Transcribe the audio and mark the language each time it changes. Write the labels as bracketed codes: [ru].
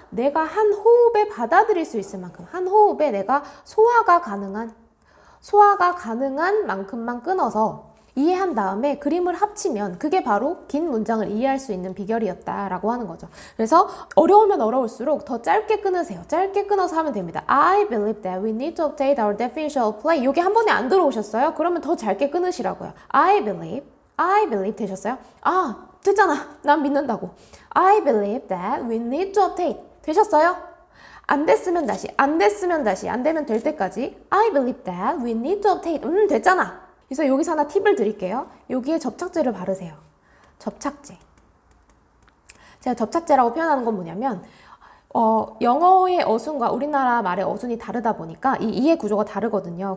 [ko] 내가 한 호흡에 받아들일 수 있을 만큼, 한 호흡에 내가 소화가 가능한 만큼만 끊어서 이해한 다음에 그림을 합치면 그게 바로 긴 문장을 이해할 수 있는 비결이었다라고 하는 거죠. 그래서 어려우면 어려울수록 더 짧게 끊으세요. 짧게 끊어서 하면 됩니다. [en] I believe that we need to update our definition of play. [ko] 이게 한 번에 안 들어오셨어요? 그러면 더 짧게 끊으시라고요. [en] I believe [ko] 되셨어요? 됐잖아. 난 믿는다고. [en] I believe that we need to update. [ko] 되셨어요? 안 됐으면 다시, 안 되면 될 때까지 [en] I believe that we need to update. [ko] 됐잖아. 그래서 여기서 하나 팁을 드릴게요. 여기에 접착제를 바르세요. 접착제. 제가 접착제라고 표현하는 건 뭐냐면 영어의 어순과 우리나라 말의 어순이 다르다 보니까 이 이해 구조가 다르거든요.